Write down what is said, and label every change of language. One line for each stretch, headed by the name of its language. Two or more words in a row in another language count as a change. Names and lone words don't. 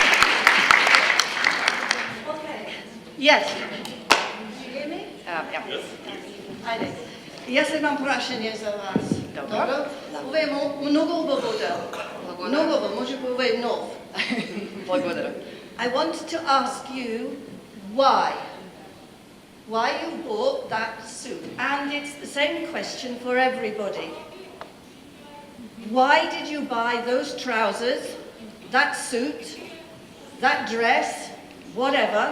English: Yes.
Macedonian: Ајде. Јас имам прашање за вас. Добро. Ова е многу убаво дел. Многу убаво, може би ова е нов. Благодарам.
English: I want to ask you why you bought that suit. And it's the same question for everybody. Why did you buy those trousers, that suit, that dress, whatever?